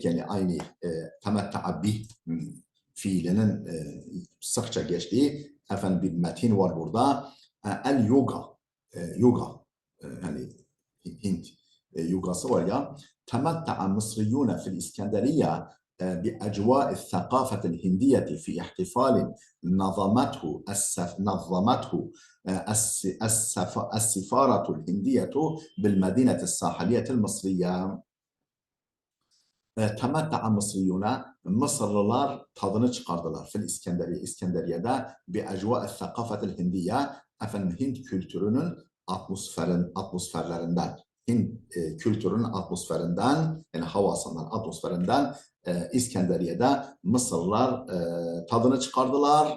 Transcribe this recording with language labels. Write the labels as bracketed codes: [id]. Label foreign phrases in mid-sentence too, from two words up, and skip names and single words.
[tr] Yani aynı [ar] temetta'a bih [tr] fiilinin sıkça geçtiği bir metin var burada. Yoga yani Hint yogası var ya. [ar] تمتع المصريون في الإسكندرية بأجواء الثقافة الهندية في احتفال نظمته السفارة الهندية بالمدينة الساحلية المصرية. Temetta'a Mısriyuna, [tr] Mısırlılar tadını çıkardılar. Fil İskenderiye'de [ar] bi ecvâ'i thakafetil hindiye, [tr] Hint kültürünün atmosferlerinden, yani havasından, atmosferinden İskenderiye'de Mısırlılar tadını çıkardılar.